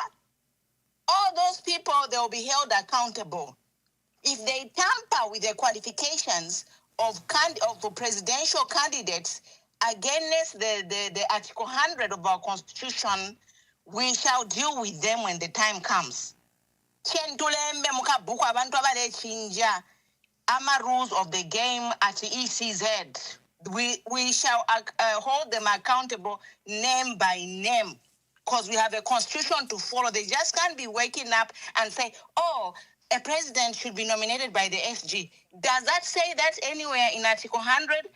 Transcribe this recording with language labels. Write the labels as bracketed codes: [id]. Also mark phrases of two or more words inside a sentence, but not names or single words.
[en] All those people, they will be held accountable. If they tamper with the qualifications of the presidential candidates against the Article 100 of our Constitution, we shall deal with them when the time comes. [bem] Chentulembe mukabuku abantu abalechinja ama [en] rules of the game at ECZ. We shall hold them accountable name by name, because we have a constitution to follow. They just can't be waking up and say, oh, a president should be nominated by the SG. Does that say that anywhere in Article 100?